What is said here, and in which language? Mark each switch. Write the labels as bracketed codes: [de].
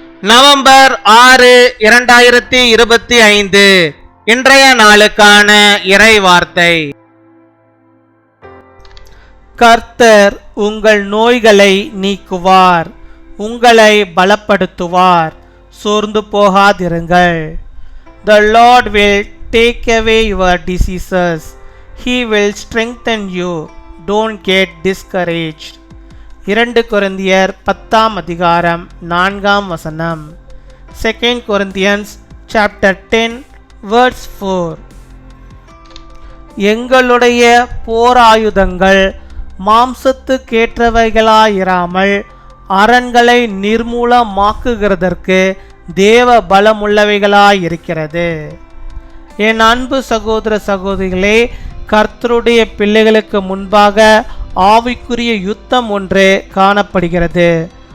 [ta] November 6, 2025 இன்றைய நாளுக்கான இறை வார்த்தை. கர்த்தர் உங்கள் நோய்களை நீக்குவார், உங்களை பலப்படுத்துவார், சோர்ந்து போகாதிருங்கள். [en] The Lord will take away your diseases. He will strengthen you. Don't get discouraged. [ta] 2 கொரிந்தியர் 10 அதிகாரம் 4 [en] 2 Corinthians chapter 10 verse 4. [ta] எங்களுடைய போராயுதங்கள் மாம்சத்துக்கேற்றவைகளாயிராமல் அரண்களை நிர்மூலமாக்குகிறதற்கு தேவ பலமுள்ளவைகளாயிருக்கிறது. என் அன்பு சகோதர சகோதரிகளே, கர்த்தருடைய பிள்ளைகளுக்கு முன்பாக ஆவிக்குரிய யுத்தம் ஒன்று காணப்படுகிறது.